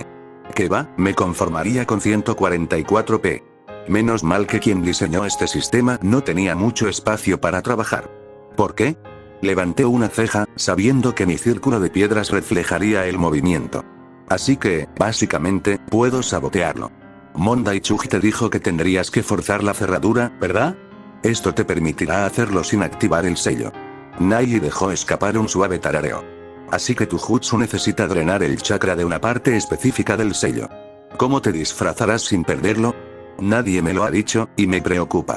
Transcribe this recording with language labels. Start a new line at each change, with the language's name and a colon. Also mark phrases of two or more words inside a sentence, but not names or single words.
Spanish: Que va, me conformaría con 144p. Menos mal que quien diseñó este sistema no tenía mucho espacio para trabajar. ¿Por qué? Levanté una ceja, sabiendo que mi círculo de piedras reflejaría el movimiento. Así que, básicamente, puedo sabotearlo. Mondai-chuji te dijo que tendrías que forzar la cerradura, ¿verdad? Esto te permitirá hacerlo sin activar el sello. Nai dejó escapar un suave tarareo. Así que tu jutsu necesita drenar el chakra de una parte específica del sello. ¿Cómo te disfrazarás sin perderlo? Nadie me lo ha dicho, y me preocupa.